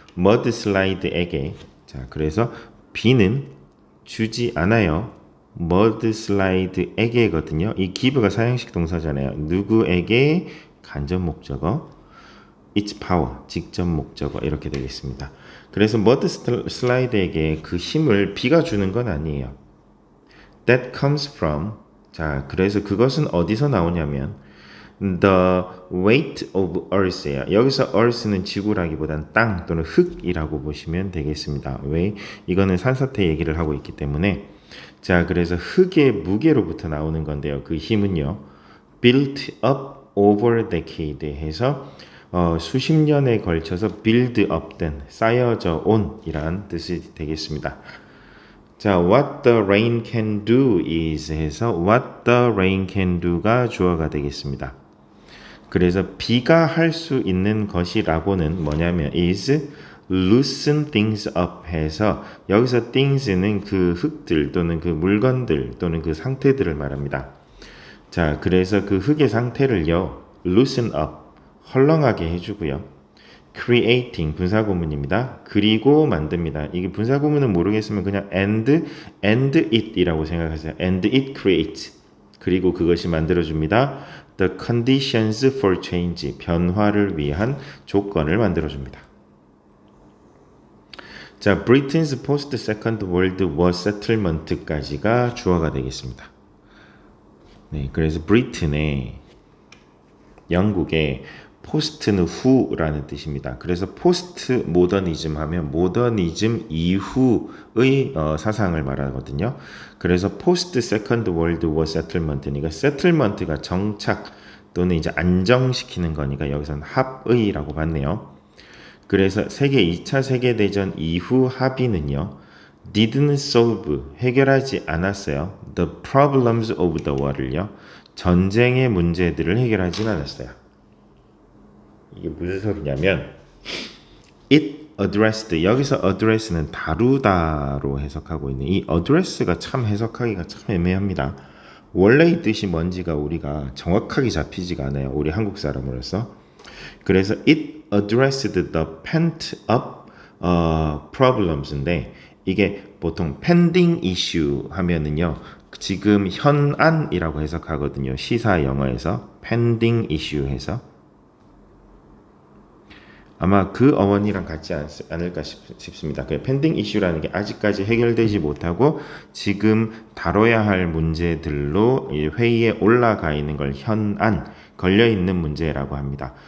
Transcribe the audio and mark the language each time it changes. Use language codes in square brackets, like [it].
[ko] mudslide에게. 자, 그래서 비는 주지 않아요. mudslide에게거든요. 이 give가 사형식 동사잖아요. 누구에게 간접 목적어, [en] its power, [ko] 직접 목적어 이렇게 되겠습니다. 그래서 mudslide에게 그 힘을 비가 주는 건 아니에요. [en] That comes from [ko] 자, 그래서 그것은 어디서 나오냐면 [en] the weight of earth예요. [ko] 여기서 earth는 지구라기보단 땅 또는 흙이라고 보시면 되겠습니다. 왜? 이거는 산사태 얘기를 하고 있기 때문에 자, 그래서 흙의 무게로부터 나오는 건데요. 그 힘은요. [en] built up over decade [ko] 해서 수십 년에 걸쳐서 [en] build up [ko] 된 쌓여져 온 이란 뜻이 되겠습니다. [en] 자, what the rain can do is 해서 what the rain can do가 주어가 되겠습니다. [ko] 그래서 비가 할 수 있는 것이라고는 뭐냐면 [en] is loosen things up [ko] 해서 여기서 things는 그 흙들 또는 그 물건들 또는 그 상태들을 말합니다. 자, 그래서 그 흙의 상태를요 [en] loosen up [ko] 헐렁하게 해주고요. creating 분사구문입니다. 그리고 만듭니다. 이게 분사구문은 모르겠으면 그냥 [en] and it [ko] 이라고 생각하세요. [en] and it creates. [ko] 그리고 그것이 만들어줍니다. [en] the conditions for change. [ko] 변화를 위한 조건을 만들어줍니다. [en] 자, Britain's post Second World War settlement까지가 [ko] 주어가 되겠습니다. 네, 그래서 브리튼의 영국의 포스트는 후라는 뜻입니다. 그래서 포스트 모더니즘 하면 모더니즘 이후의 사상을 말하거든요. 그래서 포스트 세컨드 월드 워 세틀먼트니까 세틀먼트가 정착 또는 이제 안정시키는 거니까 여기서는 합의라고 봤네요. 그래서 2차 세계대전 이후 합의는요. [en] didn't solve [ko] 해결하지 않았어요. [en] the problems of the war을요. [ko] 전쟁의 문제들을 해결하지 않았어요. 이게 무슨 소리냐면 [en] it addressed [ko] 여기서 address는 다루다로 해석하고 있는 이 address가 참 해석하기가 참 애매합니다. 원래의 뜻이 뭔지가 우리가 정확하게 잡히지가 않아요. 우리 한국 사람으로서. [en] 그래서 it addressed the pent up problems인데 [ko] 이게 보통 [en] pending issue 하면은요. [ko] 지금 현안이라고 해석하거든요. 시사 영어에서 [en] pending issue [ko] 해서 아마 그 어원이랑 같지 않을까 싶습니다. 그 [en] pending issue [ko] 라는 게 아직까지 해결되지 못하고 지금 다뤄야 할 문제들로 회의에 올라가 있는 걸 현안, 걸려 있는 문제라고 합니다.